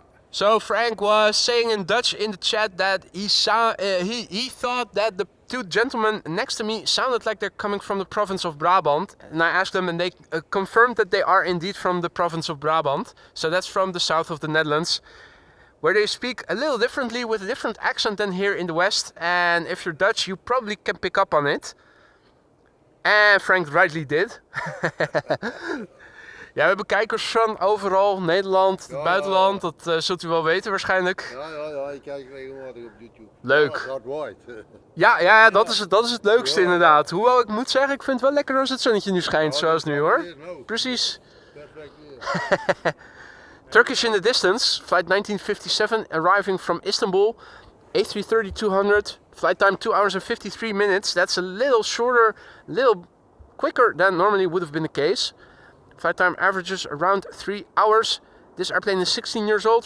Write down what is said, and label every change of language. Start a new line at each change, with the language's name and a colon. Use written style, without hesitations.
English: So Frank was saying in Dutch in the chat that he thought that the two gentlemen next to me sounded like they're coming from the province of Brabant, and I asked them and they confirmed that they are indeed from the province of Brabant. So that's from the south of the Netherlands, where they speak a little differently with a different accent than here in the West, and if you're Dutch you probably can pick up on it. And Frank rightly did.
Dutch: Ja, we hebben kijkers van overal, Nederland, het buitenland, dat zult u wel weten waarschijnlijk. Ja, ik kijk regelmatig op YouTube. Leuk. Ja, dat is het leukste inderdaad. Hoewel ik moet zeggen, ik vind het wel lekker als het zonnetje nu schijnt, zoals nu hoor. Precies.
English: Turkish in the distance, flight 1957, arriving from Istanbul, A330-200, flight time 2 hours and 53 minutes. That's a little shorter, little quicker than normally would have been the case. Flight time averages around 3 hours. This airplane is 16 years old.